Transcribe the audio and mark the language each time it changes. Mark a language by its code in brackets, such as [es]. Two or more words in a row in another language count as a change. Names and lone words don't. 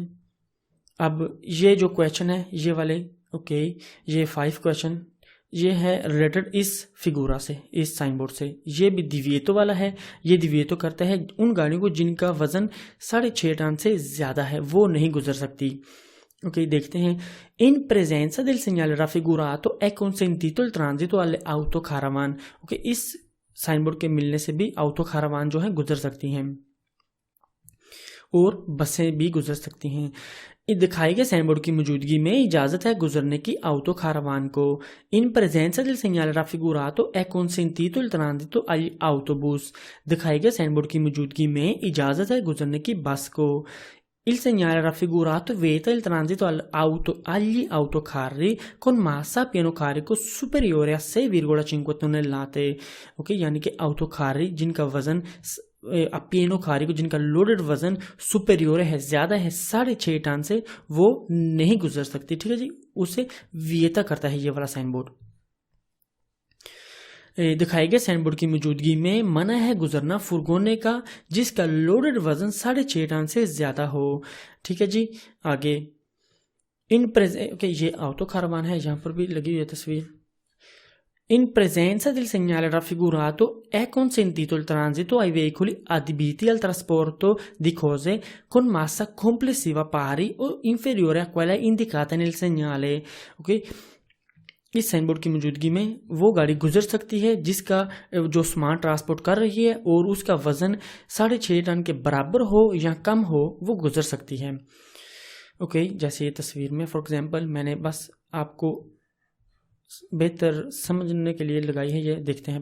[hi] अब ये जो क्वेश्चन है ये वाले, ओके ये 5 क्वेश्चन ये है रिलेटेड इस फिगूरा से, इस [en] sign board [hi] से। ये भी दिविएतो वाला है। ये दिविएतो करता है उन गाड़ियों को जिनका वजन 6.5 टन से ज़्यादा है, वो नहीं गुजर सकती। ओके, देखते हैं। [it] इन presenza del segnale raffigurato è consentito il transito alle autocaravan। [hi] ओके, इस [en] sign board [hi] के मिलने से भी ऑटो कारावान जो है गुजर सकती हैं और बसें भी गुजर सकती हैं। दिखाए गए [en] sign board [hi] की मौजूदगी में इजाजत है गुजरने की ऑटो कारावान को। [it] इन presenza del segnale raffigurato è consentito il transito agli autobus। [hi] दिखाए गए [en] sign board [hi] की मौजूदगी में इजाजत है गुजरने की बस को। [it] Il segnale raffigurato vieta il transito agli autocarri con massa a pieno carico superiore a 6,5 tonnellate। [hi] ओके, यानी कि autocarri जिनका वजन [it] a pieno carico, [hi] जिनका लोडेड वजन सुपेरियोर है, ज्यादा है 6.5 टन से, वो नहीं गुजर सकती। ठीक है जी, उसे वियता करता है ये वाला [en] sign board. [hi] दिखाए गए [en] sign board [hi] की मौजूदगी में मना है गुजरना फुरगोने का जिसका लोडेड वजन 6.5 टन से ज्यादा हो। ठीक है जी, आगे ओके, ये ऑटो कारावान है, यहाँ पर भी लगी हुई है तस्वीर। [it] In presenza del segnale raffigurato è consentito il transito ai veicoli adibiti al trasporto di cose con massa complessiva pari o inferiore a quella indicata nel segnale। [hi] ओके, इस [en] sign board [hi] की मौजूदगी में वो गाड़ी गुजर सकती है जिसका जो सामान ट्रांसपोर्ट कर रही है और उसका वजन 6.5 टन के बराबर हो या कम हो, वो गुजर सकती है। ओके, जैसे ये तस्वीर में [en] for example [hi] मैंने बस आपको बेहतर समझने के लिए लगाई है, ये देखते हैं।